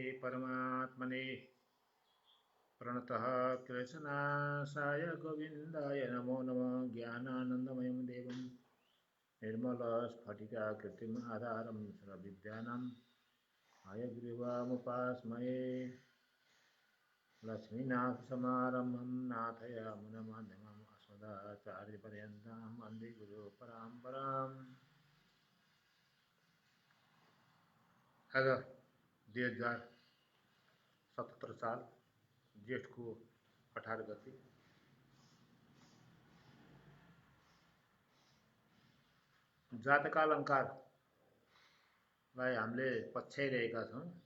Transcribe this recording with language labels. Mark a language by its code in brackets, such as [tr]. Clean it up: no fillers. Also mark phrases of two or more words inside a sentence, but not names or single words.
[sa] परमात्मने प्रणतः कृष्णासाय गोविन्दाय नमो नमः ज्ञानानन्दमयं देवं निर्मलस्फटिकाकृतिम् आधारं सर्वविद्यानां हयग्रीवमुपास्महे लक्ष्मीनाथसमारम्भं नाथयामुनमध्यमम् अस्मदाचार्यपर्यन्तं वन्दे गुरुपरम्पराम्। [ne] आज 2077 साल जेठको 18 गते जातकालङ्कारलाई हामीले पछ्याइरहेका छौँ।